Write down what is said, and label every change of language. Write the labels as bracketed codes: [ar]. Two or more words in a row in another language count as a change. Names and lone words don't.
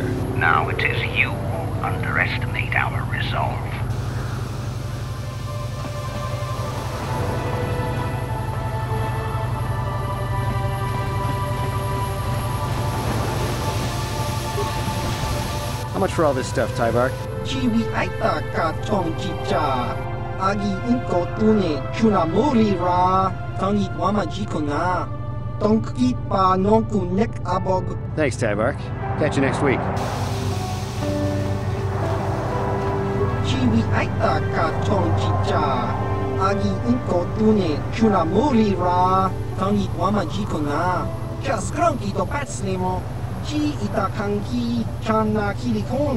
[en] Now it is you who underestimate our resolve. How much for all this stuff, Tyvark? Chiwi aita ka tong chicha. Agi inko tune chuna mori ra. Tangi wama jikona. Tonki pa nonku nek abog. Thanks, Tyvark. Catch you next week. Chiwi aita ka tong chicha. Agi inko tune chuna mori ra. Tangi wama jikona. Just grunky to patslemo. Chi ita kanki chana kilikon.